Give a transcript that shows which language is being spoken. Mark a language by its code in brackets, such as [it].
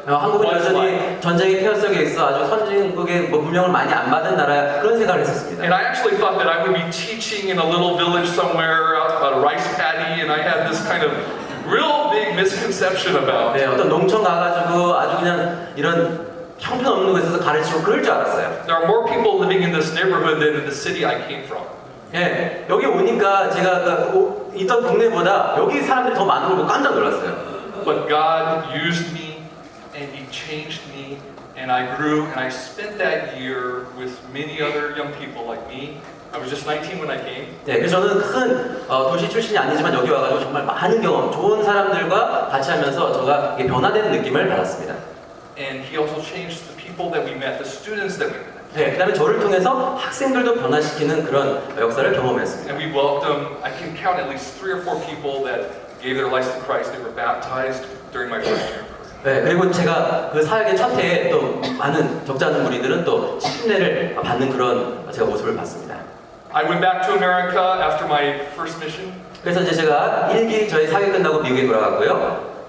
[ko] 한국은 [en] was [ko] 여전히 [en] like. [ko] 전쟁의 폐허 속에 있어 아주 선진국의 문명을 많이 안 받은 나라 그런 생각을 했었습니다. [en] And I actually thought that I would be teaching in a little village somewhere about a rice paddy, and I had this kind of real big misconception about. [ko] 네, 어떤 농촌 가가지고 아주 그냥 이런 형편없는 곳에서 가르치고 그럴 줄 알았어요. [en] There are more people living in this neighborhood than in the city I came from. [ko] 예, 여기 오니까 제가 있던 동네보다 여기 사람들이 더 많은 걸 보고 깜짝 놀랐어요. [en] But God used me, and He changed me, and I grew, and I spent that year with many other young people like me. I was just 19 when I came. [ko] 네, 그래서 저는 큰 도시 출신이 아니지만 여기 와가지고 정말 많은 경험, 좋은 사람들과 같이 하면서 제가 변화되는 느낌을 받았습니다. [en] And He also changed the people that we met, the students that we met. [ko] 네, 그다음에 저를 통해서 학생들도 변화시키는 그런 역사를 경험했습니다. [en] And we welcomed, I can count at least 3 or 4 people that gave their lives to Christ. They were baptized during my first year. [ko] 네, 그리고 제가 그 사역의 첫 해에 또 많은 적지 않은 무리들은 또 침례를 받는 그런 제가 모습을 봤습니다. [en] I went back to America after my first mission. [ko] 그래서 이제 제가 1기 저희 사역 끝나고 미국에 돌아갔고요.